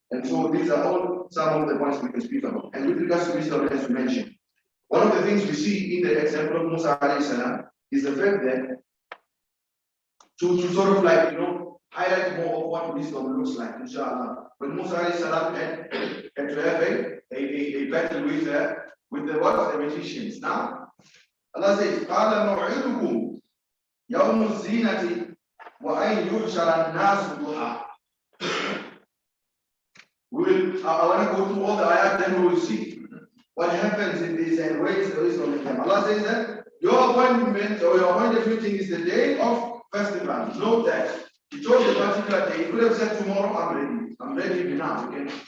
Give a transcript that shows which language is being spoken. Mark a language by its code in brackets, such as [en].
[en] And so these are all some of the points we can speak about. And with regards to wisdom, as you mentioned, one of the things we see in the example of Musa alayhi salam is the fact that to sort of like, highlight more of what wisdom looks like, inshallah. When Musa alayhi salam had to have a battle with the magicians. Now, Allah says, [ar] قَالَ مَوْعِدُكُمْ يَوْمُ الزِّينَةِ وَأَنْ يُحْشَرَ النَّاسُ ضُحًى. [en] I want to go through all the ayat, then we will see what happens in this and where is the wisdom in them. Allah says that your appointment or your appointed meeting is the day of festival. Note that. He chose a particular day. He could have said tomorrow, I'm ready now. Okay?